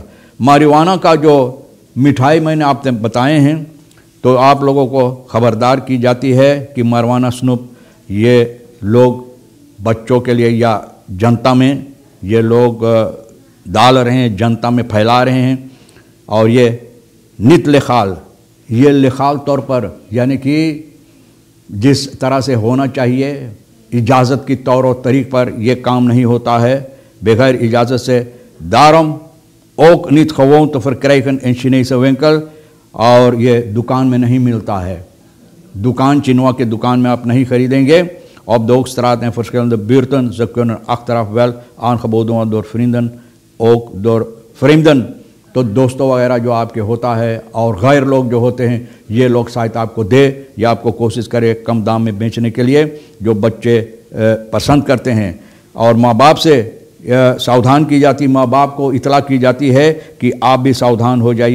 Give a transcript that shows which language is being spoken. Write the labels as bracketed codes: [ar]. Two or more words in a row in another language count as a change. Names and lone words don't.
[hi] मारिवाना का जो मिठाई मैंने आपने बताए हैं, तो आप लोगों को ख़बरदार की जाती है कि मारिवाना स्नूप ये लोग बच्चों के लिए या जनता में ये लोग डाल रहे हैं, जनता में फैला रहे हैं। और ये [nl] niet legaal, [hi] ये लिखाल तौर पर, यानी कि जिस तरह से होना चाहिए इजाज़त की तौर और तरीक़ पर यह काम नहीं होता है। बगैर इजाज़त से [nl] daarom ook niet gewoon te verkrijgen in Chinese winkel, [hi] और ये दुकान में नहीं मिलता है। दुकान चिनवा के दुकान में आप नहीं खरीदेंगे। [nl] Op de Hoogstraat en verschillende buurten, ze kunnen achteraf wel aangeboden worden door vrienden, ook door vreemden। [hi] तो दोस्तों वगैरह जो आपके होता है और गैर लोग जो होते हैं, ये लोग शायद आपको दे या आपको कोशिश करे कम दाम में बेचने के लिए, जो बच्चे पसंद करते हैं। और माँ बाप से सावधान की जाती, माँ बाप को इतला की जाती है कि आप भी सावधान हो जाइए।